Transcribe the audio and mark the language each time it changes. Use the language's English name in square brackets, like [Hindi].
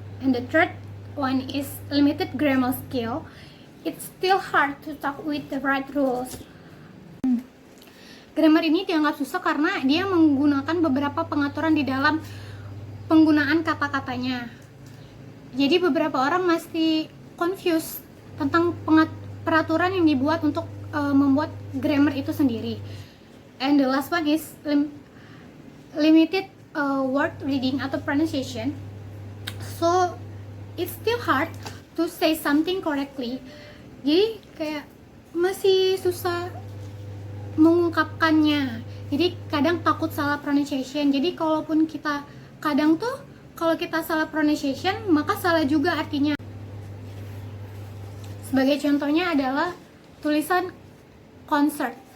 [English] And the third one is limited grammar skill. It's still hard to talk with the right rules. [Indonesian] Grammar ini dianggap susah karena dia menggunakan beberapa pengaturan di dalam penggunaan kata-katanya. Jadi beberapa orang masih confused tentang peraturan yang dibuat untuk membuat grammar itu sendiri. [English] And the last one is limited word reading [Indonesian] atau [English] pronunciation. So it's still hard to say something correctly. [Indonesian] Jadi kayak masih susah mengungkapkannya. Jadi kadang takut salah pronunciation. Jadi kalaupun kita kadang tuh kalau kita salah pronunciation maka salah juga artinya. Sebagai contohnya adalah tulisan concert.